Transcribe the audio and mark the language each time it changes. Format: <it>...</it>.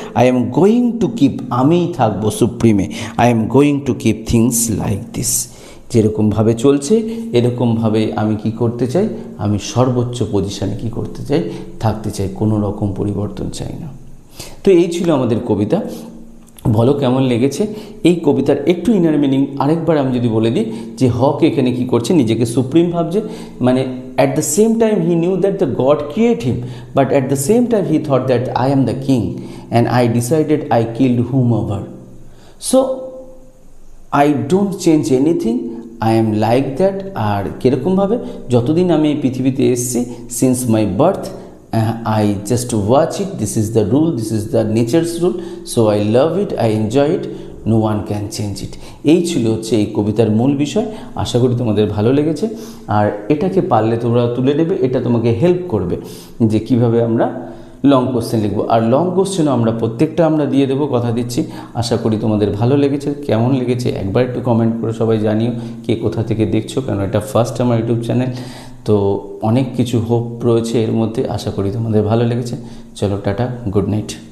<en>I am going to keep,</en> <bn>আমিই থাকবো সুপ্রিমে,</bn> <en>I am going to keep things like this.</en> <bn>যেরকমভাবে চলছে এরকমভাবে আমি কি করতে চাই, আমি সর্বোচ্চ পজিশানে কি করতে চাই, থাকতে চাই, কোনো রকম পরিবর্তন চাই না। তো এই ছিল আমাদের কবিতা। বলো কেমন লেগেছে? এই কবিতার একটু ইনার মিনিং আরেকবার আমি যদি বলে দিই, যে হক এখানে কি করছে, নিজেকে সুপ্রিম ভাবছে, মানে</bn> <en>at the same time he knew that the God created him, but at the same time he thought that I am the king and I decided I killed whomever, so I don't change anything, I am like that।</en> <bn>আর কীরকমভাবে, যতদিন আমি এই পৃথিবীতে এসেছি,</bn> <en>since my birth I just watch it, this is the rule, this is the nature's rule, so I love it, I enjoy it, no one can change it।</en> <bn>এই ছিল হচ্ছে এই কবিতার মূল বিষয়। আশা করি তোমাদের ভালো লেগেছে, আর এটাকে পারলে তোমরা তুলে নেবে, এটা তোমাকে হেল্প করবে যে কিভাবে আমরা লং কোশ্চেন লিখবো। আর লং কোশ্চেনও আমরা প্রত্যেকটা আমরা দিয়ে দেবো, কথা দিচ্ছি। আশা করি তোমাদের ভালো লেগেছে। কেমন লেগেছে একবার একটু কমেন্ট করে সবাই জানিও, কে কোথা থেকে দেখছো, কেন এটা ফার্স্ট আমার ইউটিউব চ্যানেল, তো অনেক কিছু হোপ রয়েছে এর মধ্যে। আশা করি তোমাদের ভালো লেগেছে। চলো টাটা, গুড নাইট।</bn>